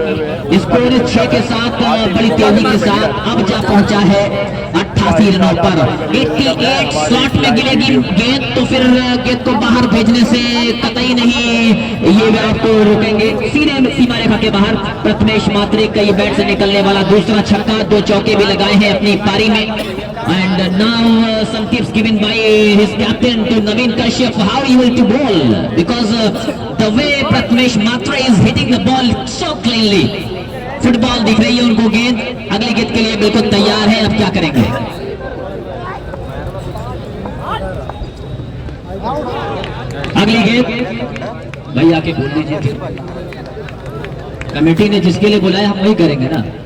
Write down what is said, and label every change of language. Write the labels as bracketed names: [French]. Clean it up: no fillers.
[Hindi] Score 6 के साथ बड़ी तेजी के साथ अब जा पहुंचा है 88 रनों पर। 88 स्लॉट में गिरेगी गेंद तो फिर गेंद को बाहर भेजने से कतई नहीं ये विराट को रोकेंगे। सीधे सीमा रेखा के बाहर प्रथमेश मात्रे कई बैट से निकलने वाला दूसरा छक्का, 2 चौके भी लगाए हैं अपनी पारी में। [English] And now some tips given by his captain to Naveen Kashyap how he will to bowl, because the way Prathamesh Matra is hitting the ball so cleanly. [Hindi] Football दिख रही है उनको गेंद, अगली गेंद के लिए बिल्कुल तैयार है। अब क्या करेंगे, अगली गेंद भाई आके बोल दीजिए, कमेटी ने जिसके लिए बुलाया हम वही करेंगे ना।